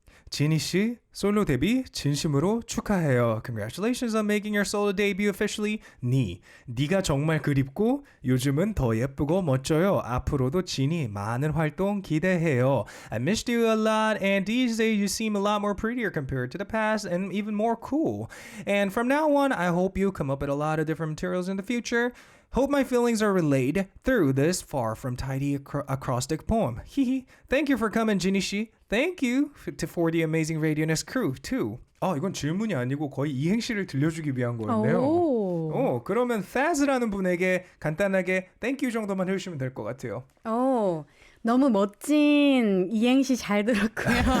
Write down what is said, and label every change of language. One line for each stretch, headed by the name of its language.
Korean: JINI 씨, 솔로 데뷔 진심으로 축하해요.
English: Congratulations on making your solo debut officially.
Korean: 네가 정말 그립고 요즘은 더 예쁘고 멋져요. 앞으로도 JINI 많은 활동 기대해요.
English: I missed you a lot and these days you seem a lot more prettier compared to the past and even more cool. And from now on, I hope you come up with a lot of different materials in the future. Hope my feelings are relayed through this far from tidy acrostic poem. Thank you for coming, JINI 씨. Thank you for the amazing Radio'n Usé crew too.
Korean: 이건 질문이 아니고 거의 이행시를 들려주기 위한 거였네요. 그러면 Faz라는 분에게 간단하게
English: Thank you
Korean: 정도만 해주시면 될 것 같아요. 너무 멋진 이행시 잘 들었고요.